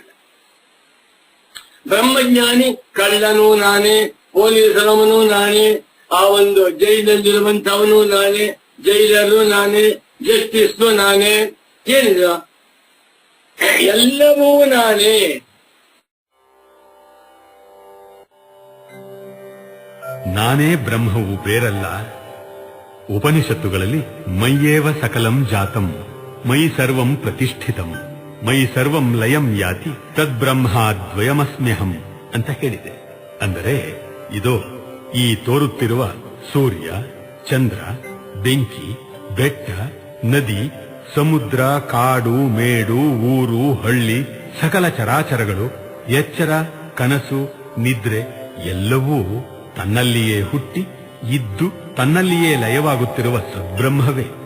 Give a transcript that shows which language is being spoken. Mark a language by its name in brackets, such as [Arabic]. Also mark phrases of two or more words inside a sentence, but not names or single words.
[Kannada] ಬ್ರಹ್ಮಜ್ಞಾನಿ ಕಳ್ಳನೂ ನಾನೇ, ಪೊಲೀಸರವನು ನಾನೇ, ಆ ಒಂದು ಜೈಲಲ್ಲಿರುವಂತವನು ನಾನೇ, ಜೈಲರು ನಾನೇ, ಜಸ್ಟಿಸ್ ನಾನೇ, ಏನಿಲ್ಲ ಎಲ್ಲವೂ ನಾನೇ. ನಾನೇ ಬ್ರಹ್ಮವು ಬೇರಲ್ಲ. ಉಪನಿಷತ್ತುಗಳಲ್ಲಿ [Sanskrit] ಮಯ್ಯೇವ ಸಕಲಂ ಜಾತಂ ಮಯಿ ಸರ್ವಂ ಪ್ರತಿಷ್ಠಿತಂ ಮಯಿ ಸರ್ವಂ ಲಯಂ ಯಾತಿ ತದ್ಬ್ರಹ್ಮಾದ್ವಯಮಸ್ಮ್ಯಹಂ [Kannada] ಅಂತ ಹೇಳಿದೆ. ಅಂದರೆ ಇದೋ ಈ ತೋರುತ್ತಿರುವ ಸೂರ್ಯ, ಚಂದ್ರ, ಬೆಂಕಿ, ಬೆಟ್ಟ, ನದಿ, ಸಮುದ್ರ, ಕಾಡು, ಮೇಡು, ಊರು, ಹಳ್ಳಿ, ಸಕಲ ಚರಾಚರಗಳು, ಎಚ್ಚರ, ಕನಸು, ನಿದ್ರೆ ಎಲ್ಲವೂ ತನ್ನಲ್ಲಿಯೇ ಹುಟ್ಟಿ ಇದ್ದು ತನ್ನಲ್ಲಿಯೇ ಲಯವಾಗುತ್ತಿರುವ ಸದ್ಬ್ರಹ್ಮವೇ.